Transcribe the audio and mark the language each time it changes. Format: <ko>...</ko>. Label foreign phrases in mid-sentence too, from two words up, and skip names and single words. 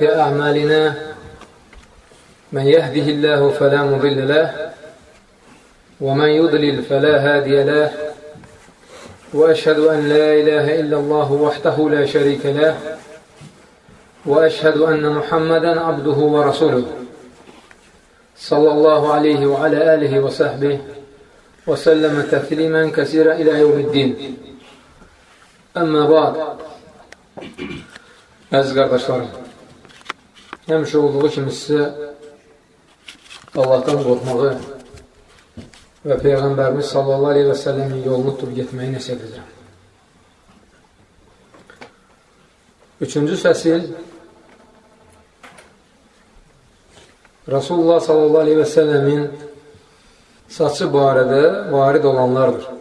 <ar>أعمالنا من يهده الله فلا مضل له ومن يضلل فلا هادي له وأشهد أن لا إله إلا الله وحده لا شريك له وأشهد أن محمدا عبده ورسوله صلى الله عليه وعلى آله وصحبه وسلم تسليما كثيرا إلى يوم الدين. أما بعد.</ar> <az>Əziz qardaşlarım, həmişə olduğu kimi sizə Allahdan qorxmağı və Peyğəmbərimiz</az> <ar>صلى الله عليه وسلم</ar> <az>yolunu tutub getməyi nəsihət edirəm. Üçüncü fəsil</az> <ar>رسول الله صلى الله عليه وسلم</ar> <az>saçı barədə varid olanlardır.</az>